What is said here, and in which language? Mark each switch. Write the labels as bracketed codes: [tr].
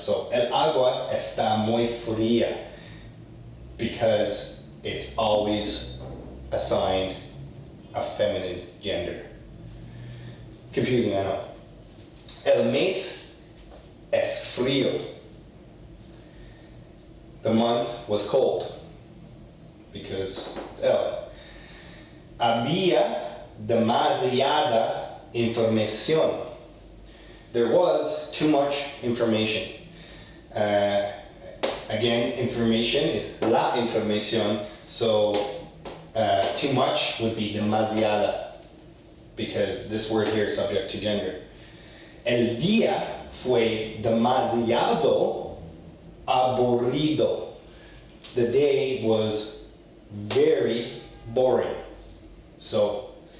[en] So [es] el agua está muy fría, [en] because it's always assigned a feminine gender. Confusing, I know. [es] El mes es frío. [en] The month was cold, because it's el. [es] Había demasiada información. [en] There was too much information. Again, information is la información, so too much would be demasiada, because this word here is subject to gender. [es] El día fue demasiado aburrido. [en] The day was very boring. So,